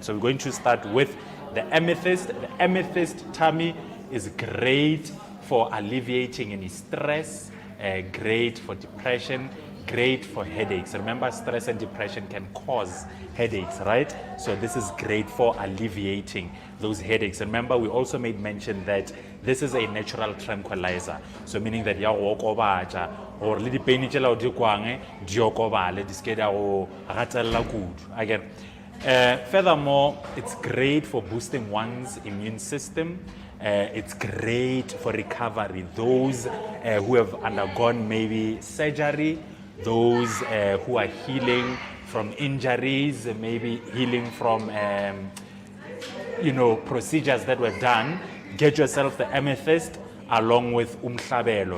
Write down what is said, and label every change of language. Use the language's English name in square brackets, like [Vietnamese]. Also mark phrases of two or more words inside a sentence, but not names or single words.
[English] So we're going to start with the amethyst. The amethyst, Tammy, is great for alleviating any stress, great for depression, great for headaches. Remember, stress and depression can cause headaches, right? So this is great for alleviating those headaches. Remember, we also made mention that this is a natural tranquilizer. So meaning that [Tswana] ya go okobatsa or le di pain tshela o di kwange di okobale di skeda go gatella kudu. [English] Again, furthermore, it's great for boosting one's immune system. It's great for recovery. Those who have undergone maybe surgery, those who are healing from injuries, maybe healing from procedures that were done, get yourself the amethyst along with umhlabelo.